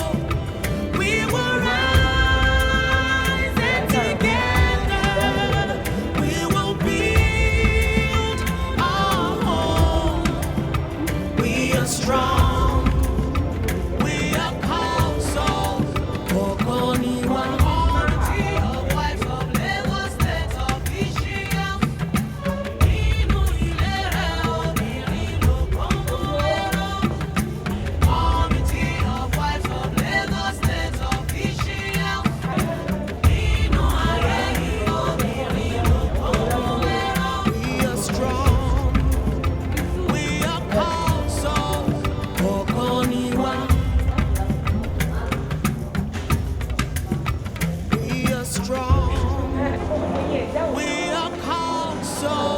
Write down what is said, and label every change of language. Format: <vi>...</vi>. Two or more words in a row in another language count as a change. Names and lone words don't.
<en>We will rise and together we will build our home. We are strong. We are Cowsol. Okoniwa. Committee of wives of Lagos State officials.</en> <yo>Inú ilé rẹ̀ obìnrin ló kàn mọ́ ẹ̀rọ.</yo> <en>Committee of wives of Lagos State officials.</en> <yo>Inú ayé yìí obìnrin ló kàn mọ́ ẹ̀rọ.</yo> <en>We are strong. We are Cowsol. Okoniwa. We are strong. We are Cowsol.</en>